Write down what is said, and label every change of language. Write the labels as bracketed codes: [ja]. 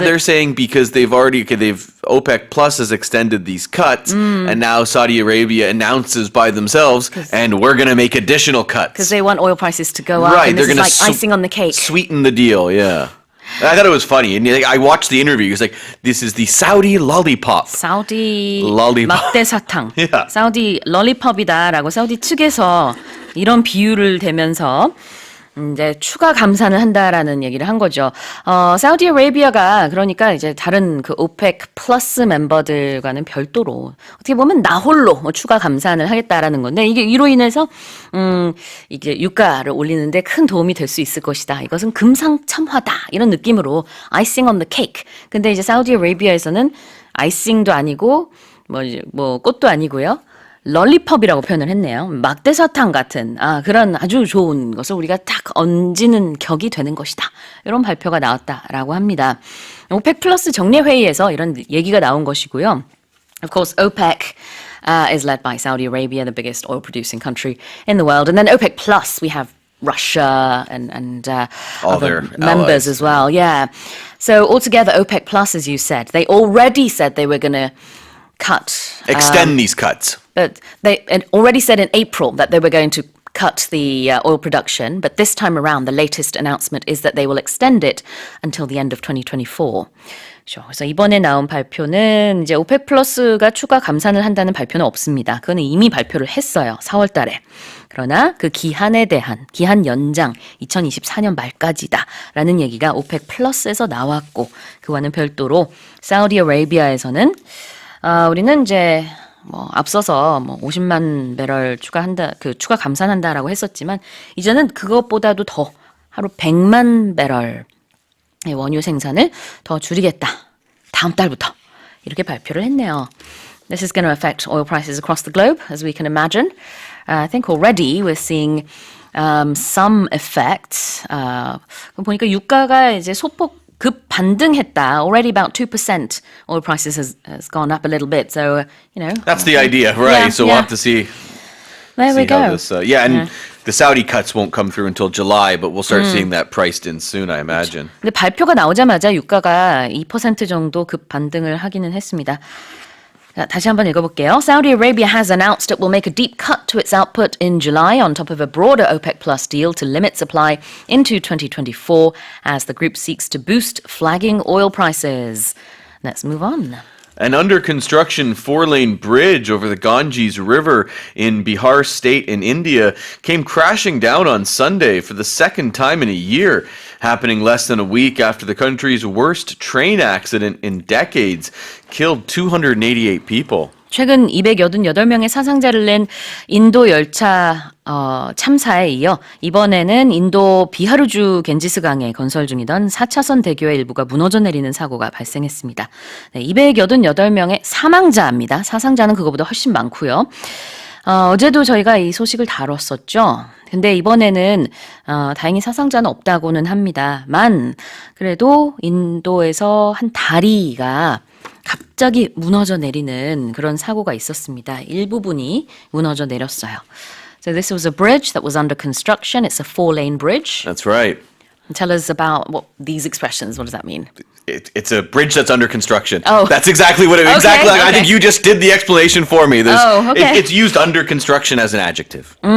[en] they're saying because OPEC Plus has extended these cuts, and now Saudi Arabia announces by themselves, and we're going to make additional cuts. because they want oil prices to go up, Right, and this they're gonna like icing on the cake. Sweeten the deal, yeah. I thought it was funny, and I watched the interview. It's like, this is the Saudi lollipop. [ko] 사우디 [en] lollipop. [ko] 막대 사탕, [en] Yeah. [ko] 사우디 럴리팝이다라고 사우디 측에서 이런 비유를 대면서 이제 추가 감산을 한다라는 얘기를 한 거죠. 사우디아라비아가 그러니까 이제 다른 그 오펙 플러스 멤버들과는 별도로 어떻게 보면 나홀로 뭐 추가 감산을 하겠다라는 건데 이게 이로 인해서 이게 유가를 올리는데 큰 도움이 될 수 있을 것이다. 이것은 금상첨화다 이런 느낌으로 [en] icing on the cake. [ko] 근데 이제 사우디아라비아에서는 아이싱도 아니고 뭐 꽃도 아니고요. 럴리팝이라고 표현을 했네요. 막대사탕 같은 그런 아주 좋은 것을 우리가 딱 얹는 격이 되는 것이다. 이런 발표가 나왔다라고 합니다. 오펙 플러스 정례 회의에서 이런 얘기가 나온 것이고요. [en] Of course, OPEC is led by Saudi Arabia, the biggest oil producing country in the world. And then OPEC Plus, we have Russia and All other their members allies. as well. Yeah. So altogether, OPEC Plus, as you said, they already said they were going to cut. Extend these cuts. But they had already said in April that they were going to cut the oil production. But this time around, the latest announcement is that they will extend it until the end of 2024. [ko] 그렇죠. 그래서 이번에 나온 발표는 이제 오펙 플러스가 추가 감산을 한다는 발표는 없습니다. 그거는 이미 발표를 했어요. 4월 달에. 그러나 그 기한에 대한 기한 연장 2024년 말까지다라는 얘기가 오펙 플러스에서 나왔고 그와는 별도로 사우디아라비아에서는 우리는 이제 앞서서 50만 배럴 추가 감산한다라고 했었지만 이제는 그것보다도 더 하루 100만 배럴 원유 생산을 더 줄이겠다. 다음 달부터 이렇게 발표를 했네요. [en] This is going to affect oil prices across the globe, as we can imagine. I think already we're seeing some effect. [ko] 보니까 유가가 이제 소폭 급 반등했다. [en] Already about 2%. Oil prices has gone up a little bit. So, That's the idea, right? Yeah, so we'll have to see. there we See how go. this, and the Saudi cuts won't come through until July, but we'll start seeing that priced in soon, I imagine. [ko] 근데 발표가 나오자마자 유가가 2% 정도 급 반등을 하기는 했습니다. 자, 다시 한번 읽어볼게요. [en] Saudi Arabia has announced it will make a deep cut to its output in July on top of a broader OPEC Plus deal to limit supply into 2024 as the group seeks to boost flagging oil prices. Let's move on. An under construction 4-lane bridge over the Ganges River in Bihar state in India came crashing down on Sunday for the second time in a year, happening less than a week after the country's worst train accident in decades killed 288 people. [ko] 최근 288명의 사상자를 낸 인도 열차 참사에 이어 이번에는 인도 비하르주 겐지스강에 건설 중이던 4차선 대교의 일부가 무너져 내리는 사고가 발생했습니다. 네, 288명의 사망자입니다. 사상자는 그거보다 훨씬 많고요. 어제도 저희가 이 소식을 다뤘었죠. 근데 이번에는 다행히 사상자는 없다고는 합니다만 그래도 인도에서 한 다리가 갑자기 무너져 내리는 그런 사고가 있었습니다. 일부분이 무너져 내렸어요. [en] So this was a bridge that was under construction. It's a 4-lane bridge. That's right. Tell us about what these expressions. What does that mean? It's a bridge that's under construction. Oh. That's exactly what it Okay, exactly. I okay. think you just did the explanation for me. Okay. It's used under construction as an adjective.